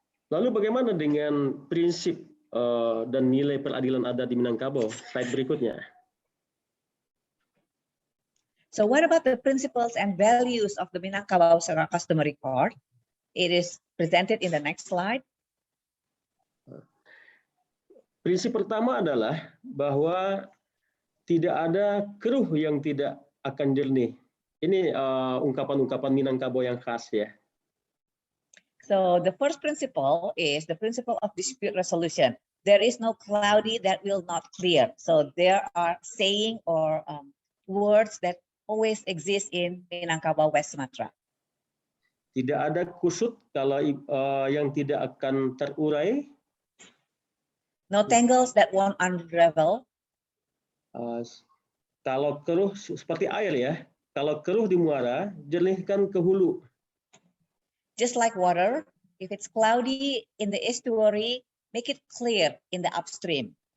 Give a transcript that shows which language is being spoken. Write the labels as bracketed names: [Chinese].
[Indonesian] Lalu bagaimana dengan prinsip dan nilai peradilan adat di Minangkabau? Slide berikutnya. [English] So what about the principles and values of the Minangkabau Customary Court? It is presented in the next slide. [Indonesian] Prinsip pertama adalah bahwa tidak ada keruh yang tidak akan jernih. Ini ungkapan-ungkapan Minangkabau yang khas ya. [English] So the first principle is the principle of dispute resolution. There is no cloudy that will not clear. So there are saying or words that always exist in Minangkabau, West Sumatra. [Indonesian] Tidak ada kusut kalau yang tidak akan terurai. [English] No tangles that won't unravel. [Indonesian] Kalau keruh seperti air ya, kalau keruh di muara, jernihkan ke hulu. [English] Just like water, if it's cloudy in the estuary, make it clear in the upstream.